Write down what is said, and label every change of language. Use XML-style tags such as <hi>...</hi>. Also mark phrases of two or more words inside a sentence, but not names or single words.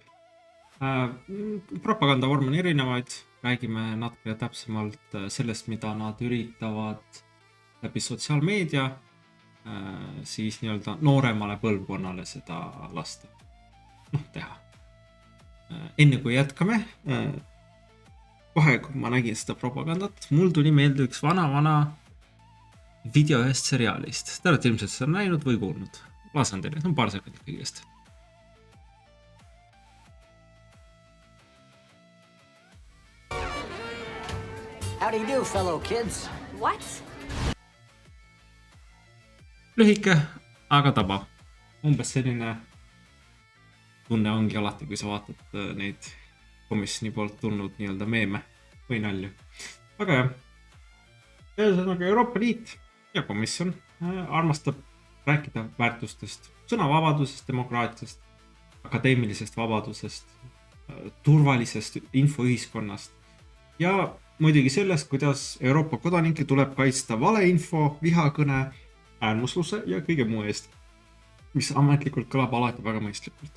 <et>Propagandavorme on erinevaid, räägime natukene täpsemalt sellest, mida nad üritavad läbi sotsiaalmeedia siis nii-öelda nooremale põlvkonnale seda lasta teha. Enne kui jätkame, kohe kui ma nägin seda propagandat, mul tuli meelde üks vana video ühest seriaalist. Te olete ilmselt seda näinud või kuulnud. Lasan teile, see on paar sekundit kõigest.</et> <en>How do you do, fellow kids? What?</en> <et>Lühike, aga tabav. Umbes selline tunne ongi alati, kui sa vaatad neid komisjoni poolt tulnud nii-öelda meeme või nalju. Aga jah, ühesõnaga Euroopa Liit ja komisjon armastab rääkida väärtustest, sõnavabadusest, demokraatiast, akadeemilisest vabadusest, turvalisest infoühiskonnast ja muidugi sellest, kuidas Euroopa kodanikke tuleb kaitsta valeinfo, vihakõne, äärmusluse ja kõige muu eest, mis ametlikult kõlab alati väga mõistlikult.</et>